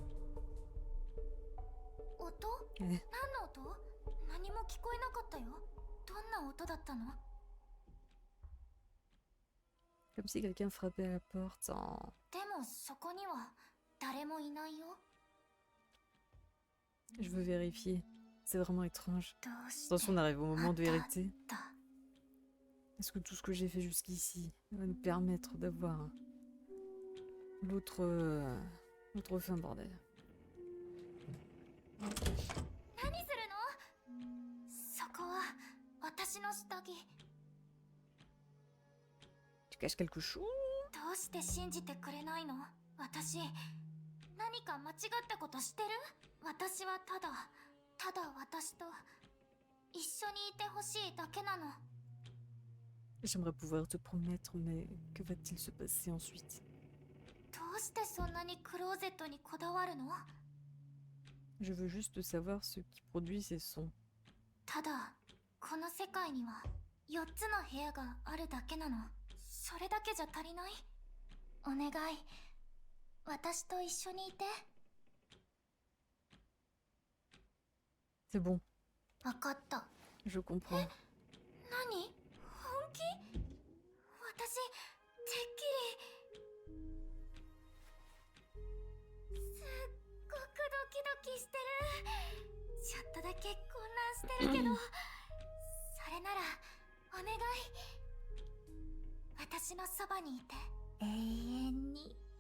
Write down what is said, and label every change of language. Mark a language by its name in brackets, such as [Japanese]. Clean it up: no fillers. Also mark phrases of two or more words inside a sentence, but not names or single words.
[French] Comme si quelqu'un frappait à la porte. Oh. Je veux vérifier. C'est vraiment étrange. [Japanese] どうして [French] Attention, on arrive au moment de あん vérité. [Japanese] ただ [French] Est-ce que tout ce que j'ai fait jusqu'ici va nous permettre d'avoir l'autre fin, bordel? [Japanese] 何するの？そこは私の下着。 [French] Tu caches quelque chose? [Japanese] どうして信じてくれないの？私何か間違ったことしてる？私はただ私と一緒にいてほしいだけなの。 [French] J'aimerais pouvoir te promettre, mais que va-t-il se passer ensuite? [Japanese] どうしてそんなにクローゼットにこだわるの？ [French] Je veux juste savoir ce qui produit ces sons. [Japanese] ただこの世界には4つの部屋があるだけなの。それだけじゃ足りない？お願い、私と一緒にいて。 [French] C'est bon, [Japanese] わかった。 [French] je comprends. [Japanese] 何？本気？私てっきり。すっごくドキドキしてる。ちょっとだけ混乱してるけどそれならお願い、私のそばにいて永遠に。